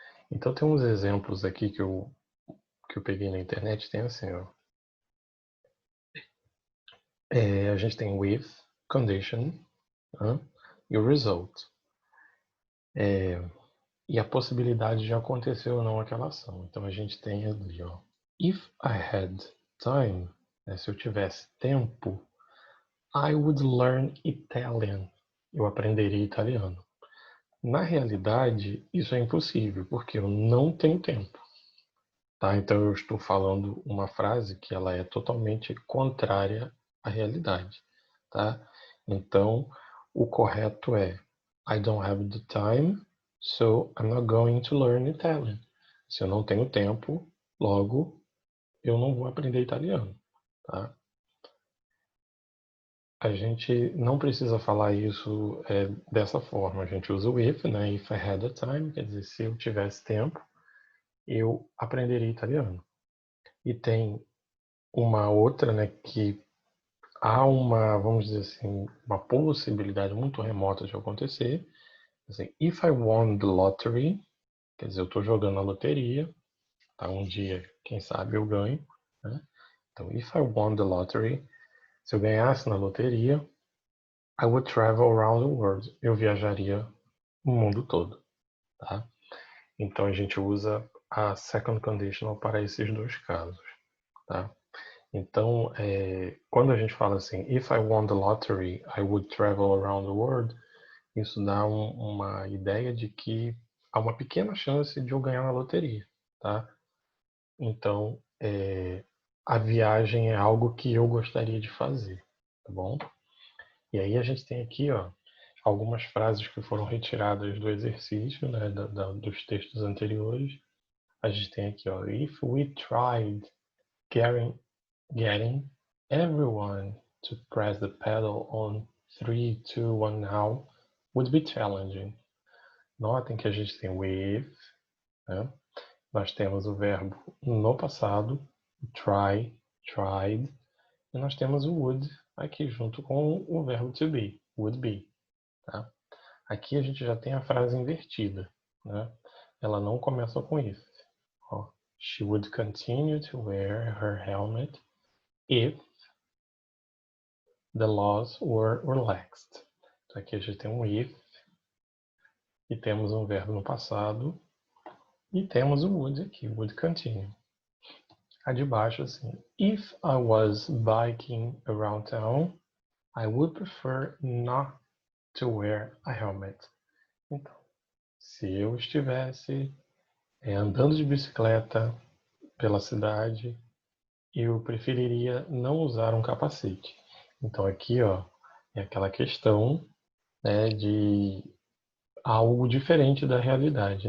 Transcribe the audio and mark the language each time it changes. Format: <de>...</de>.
<pt>Então, tem uns exemplos aqui que eu peguei na internet. Tem assim, ó. A gente tem with, condition, né? E o result. E a possibilidade de acontecer ou não aquela ação. Então, a gente tem ali, ó.</pt> <en>If I had time,</en> <pt>né? Se eu tivesse tempo,</pt> <en>I would learn Italian.</en> <pt>Eu aprenderia italiano. Na realidade, isso é impossível, porque eu não tenho tempo. Tá? Então eu estou falando uma frase que ela é totalmente contrária à realidade. Tá? Então, o correto é</pt> <en>I don't have the time, so I'm not going to learn Italian.</en> <pt>Se eu não tenho tempo, logo eu não vou aprender italiano, tá? A gente não precisa falar isso dessa forma. A gente usa o if, né?</pt> <en>If I had the time,</en> <pt>quer dizer, se eu tivesse tempo, eu aprenderia italiano. E tem uma outra, né, que há uma, vamos dizer assim, uma possibilidade muito remota de acontecer. Assim,</pt> <en>if I won the lottery,</en> <pt>quer dizer, eu estou jogando a loteria, tá? Um dia, quem sabe, eu ganho, né? Então,</pt> <en>if I won the lottery,</en> <pt>se eu ganhasse na loteria,</pt> <en>I would travel around the world.</en> <pt>Eu viajaria o mundo todo, tá? Então, a gente usa a second conditional para esses dois casos, tá? Então, quando a gente fala assim,</pt> <en>if I won the lottery, I would travel around the world,</en> <pt>isso dá uma ideia de que há uma pequena chance de eu ganhar na loteria, tá? Então, a viagem é algo que eu gostaria de fazer, tá bom? E aí a gente tem aqui, ó, algumas frases que foram retiradas do exercício, né, dos textos anteriores. A gente tem aqui, ó,</pt> <en>if we tried getting everyone to press the pedal on 3, 2, 1 now would be challenging.</en> <pt>Notem que a gente tem with, né? Nós temos o verbo no passado, try, tried, e nós temos o would aqui junto com o verbo to be, would be. Tá? Aqui a gente já tem a frase invertida, né? Ela não começa com if.</pt> <en>Ó, she would continue to wear her helmet if the laws were relaxed.</en> <pt>Então aqui a gente tem um if, e temos um verbo no passado, e temos o would aqui, would continue. A de baixo assim,</pt> <en>if I was biking around town, I would prefer not to wear a helmet.</en> <pt>Então, se eu estivesse andando de bicicleta pela cidade, eu preferiria não usar um capacete. Então aqui, ó, é aquela questão, né, de algo diferente da realidade.</pt>